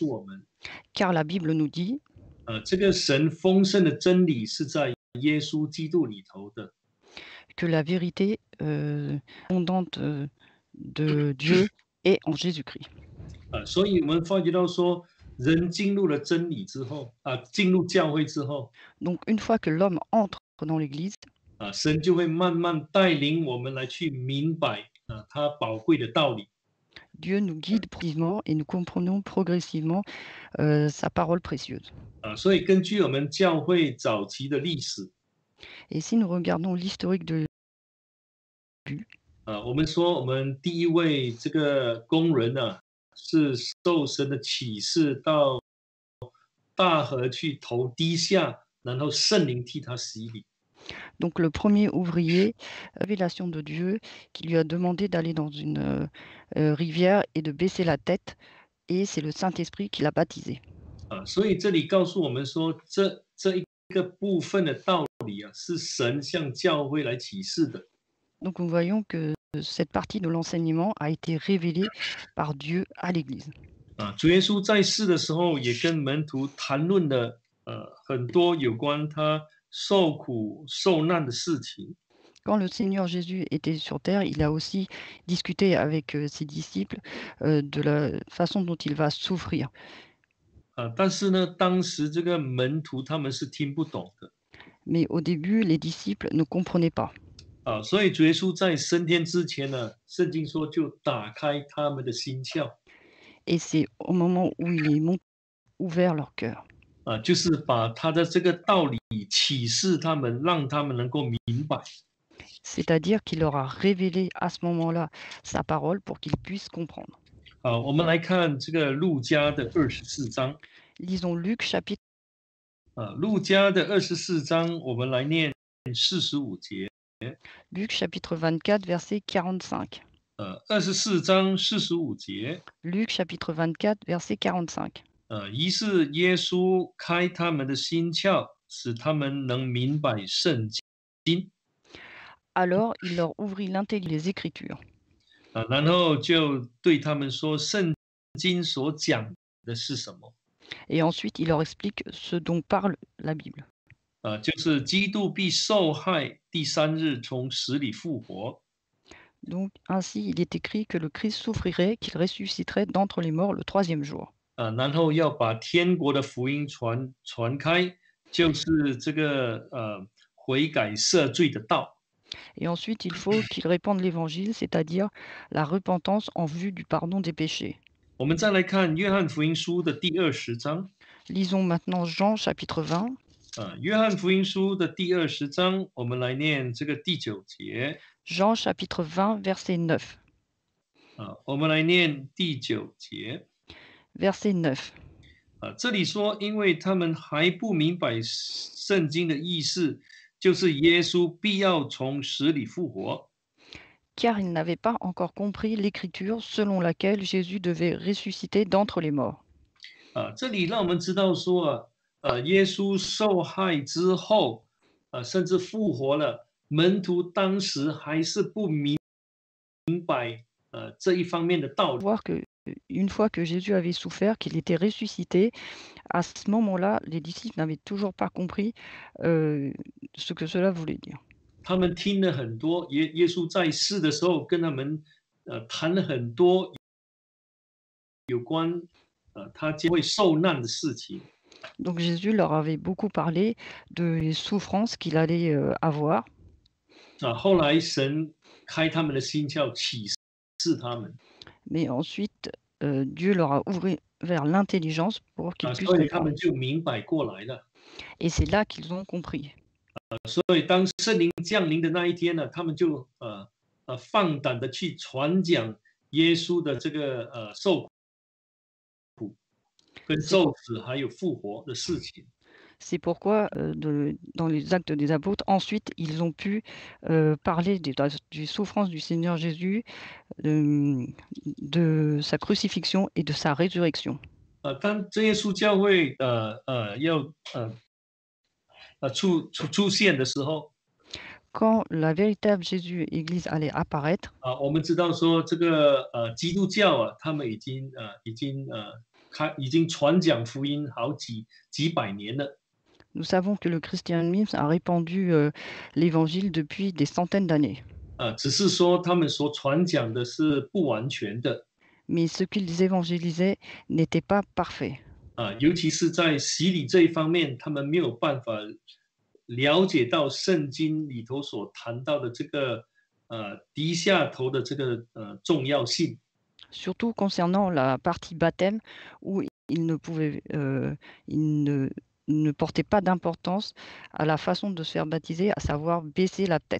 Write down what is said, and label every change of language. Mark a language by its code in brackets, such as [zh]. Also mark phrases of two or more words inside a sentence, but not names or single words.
[zh] 因为圣经这样告诉我们， [fr] car la Bible nous dit [zh] 这个神丰盛的真理是在耶稣基督里头的。 [fr] que la vérité abondante de Dieu est en Jésus-Christ. [zh] 所以我们发觉到说，人进入了真理之后，进入教会之后， [fr] Donc une fois que l'homme entre dans l'Église, [zh] 神就会慢慢带领我们来去明白他宝贵的道理。 [fr] Dieu nous guide progressivement et nous comprenons progressivement sa parole précieuse. [zh] 所以根据我们教会早期的历史， [fr] Et si nous regardons l'historique de [zh] 我们说我们第一位这个工人是受神的启示到大河去头低下，然后圣灵替他洗礼。 [fr] Donc le premier ouvrier, révélation de Dieu, qui lui a demandé d'aller dans une rivière et de baisser la tête, et c'est le Saint-Esprit qui l'a baptisé. [zh] 所以这里告诉我们说，这一个部分的道理是神向教会来启示的。 [fr] Donc nous voyons que cette partie de l'enseignement a été révélée par Dieu à l'Église. [zh] 主耶稣在世的时候，也跟门徒谈论了很多有关他受苦受难的事情。 [fr] Quand le Seigneur Jésus était sur terre, il a aussi discuté avec ses disciples de la façon dont il va souffrir. [zh] 但是呢，当时这个门徒他们是听不懂的。 [fr] Mais au début, les disciples ne comprenaient pas. [zh] 所以主耶稣在升天之前呢，圣经说就打开他们的心窍。 [fr] Et c'est au moment où il est ouvert leur cœur. [zh] 就是把他的这个道理启示他们，让他们能够明白。 [fr] C'est-à-dire qu'il leur a révélé à ce moment-là sa parole pour qu'ils puissent comprendre. [zh] 我们来看这个路加的24章。 [fr] Lisons Luc chapitre [zh] 路加的24章，我们来念45节。 [fr] Luc chapitre 24 verset 45. [zh] 24 章45节。 [fr] Luc chapitre 24 verset 45. [zh] 于是耶稣开他们的心窍，使他们能明白圣经。 [fr] Alors il leur ouvrit l'intelligence des Écritures. [zh] 然后就对他们说，圣经所讲的是什么？ [fr] Et ensuite il leur explique ce dont parle la Bible. [zh] 就是基督必受害，第3日从死里复活。 [fr] Donc ainsi il est écrit que le Christ souffrirait, qu'il ressusciterait d'entre les morts le troisième jour. [zh] 然后要把天国的福音传开，就是这个悔改赦罪的道。 [fr] Et ensuite il faut qu'il répande l'évangile, c'est-à-dire la repentance en vue du pardon des péchés. [zh] 我们再来看约翰福音书的第20章。 [fr] Lisons maintenant Jean chapitre 20. [zh] 约翰福音书的第20章，我们来念这个第9节。 [fr] Jean chapitre 20 verset 9. [zh] 我们来念第9节。 [fr] Verset 9. [zh] 这里说，因为他们还不明白圣经的意思，就是耶稣必要从死里复活。 [fr] Car ils n'avaient pas encore compris l'écriture selon laquelle Jésus devait ressusciter d'entre les morts. [zh] 这里让我们知道说耶稣受害之后甚至复活了，门徒当时还是不明白这一方面的道理。 [fr] Voir que une fois que Jésus avait souffert, qu'il était ressuscité, à ce moment-là, les disciples n'avaient toujours pas compris ce que cela voulait dire. [zh] 他们听了很多，耶稣在世的时候跟他们谈了很多有关他将会受难的事情。 [fr] Donc Jésus leur avait beaucoup parlé des souffrances qu'il allait avoir. [zh] 后来神开他们的心窍，启示他们。 [fr] Mais ensuite, Dieu leur a ouvert l'intelligence pour qu'ils puissent [zh] 所以他 [fr] comprendre. [zh] 们就明白过来了。 [fr] Et c'est là qu'ils ont compris. [zh] 所以当圣灵降临的那一天呢，他们就放胆的去传讲耶稣的这个受苦、跟受死还有复活的事情。 [fr] C'est pourquoi, dans les Actes des Apôtres, ensuite, ils ont pu parler des souffrances du Seigneur Jésus, de sa crucifixion et de sa résurrection. [zh] 当真耶稣教会要出现的时候， [fr] Quand la véritable Jésus Église allait apparaître, [zh] 我们知道说这个基督教他们已经已经传讲福音好几百年了。 [fr] Nous savons que le christianisme a répandu l'évangile depuis des centaines d'années. [zh] 只是说他们所传讲的是不完全的。 [fr] Mais ce qu'ils évangélisaient n'était pas parfait. [zh] 尤其是在洗礼这一方面，他们没有办法了解到圣经里头所谈到的这个低下头的这个重要性。 [fr] Surtout concernant la partie baptême où ils ne portaient pas d'importance à la façon de se faire baptiser, à savoir baisser la tête.